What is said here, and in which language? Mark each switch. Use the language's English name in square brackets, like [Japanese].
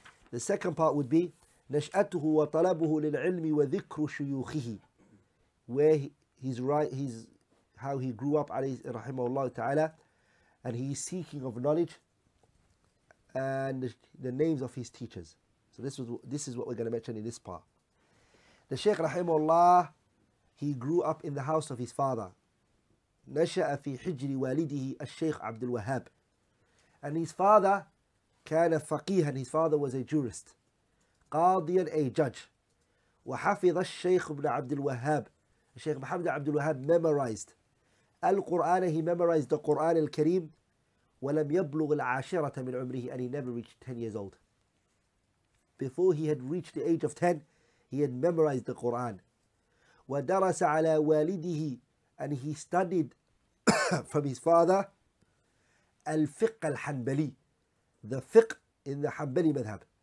[English] The second part would be [Arabic] نشأته وطلبه للعلم وذكر شيوخه, [English] where he's how he grew up, rahimahullah ta'ala, and he is seeking of knowledge and the names of his teachers. So this is what we're going to mention in this part. The Shaykh rahimahullah, he grew up in the house of his father. [Arabic] نشأ في حجر والده الشيخ عبد الوهاب, [English] and his father [Arabic] كان فقيها, [English] his father was a jurist, [Arabic] قاضيا, [English] a judge. [Arabic] وحفظ الشيخ ابن عبد الوهاب [English] Sheikh Muhammed Abdul Wahab memorized Al-Quran, he memorized the Quran al-Kareem, [Arabic] وَلَمْ يَبْلُغ الْعَاشِرَةَ مِنْ عُمْرِهِ, [English] and he never reached 10 years old. Before he had reached the age of 10, he had memorized the Quran. [Arabic] وَدَرَسَ عَلَى وَالِدِهِ, [English] and he studied from his father [Arabic] الفقه الحنبلي, [English] the fiqh in the Hanbali madhab.